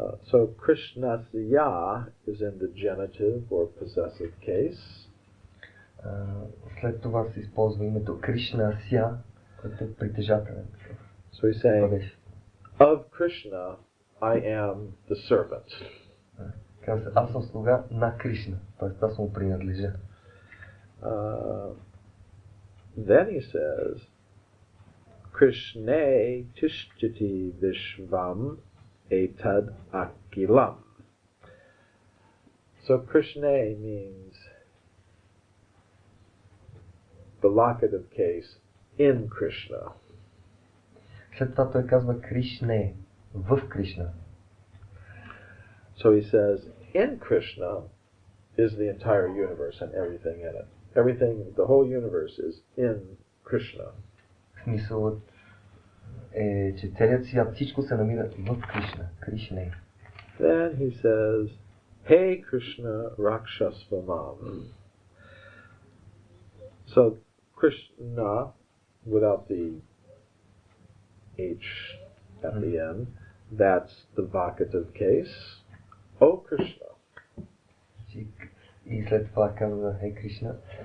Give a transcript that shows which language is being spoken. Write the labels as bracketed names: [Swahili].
[English] So Krishnasya is in the genitive or possessive case. [Bulgarian] След това се използва името Кришнася, което е притежателен. [English] So he's saying, of Krishna I am the servant. [Bulgarian] Казва, аз съм слуга на Кришна, т.е. аз му принадлежа. [English] Then he says, [Sanskrit] Krishne tishtiti vishvam etad akilam. [English] So Krishne means the locative case in Krishna. [Bulgarian] След това той казва Кришне, в Кришна. [English] So he says, in Krishna is the entire universe and everything in it. Everything, the whole universe is in Krishna. [Bulgarian] Смисълът е, че целият свят, всичко се намира в Кришна, Кришне. [English] Then he says, Hey Krishna Rakshasvamam. So Krishna, without the H at the end, that's the vocative case. Oh Krishna. [Bulgarian] И след това казва, Хей Кришна.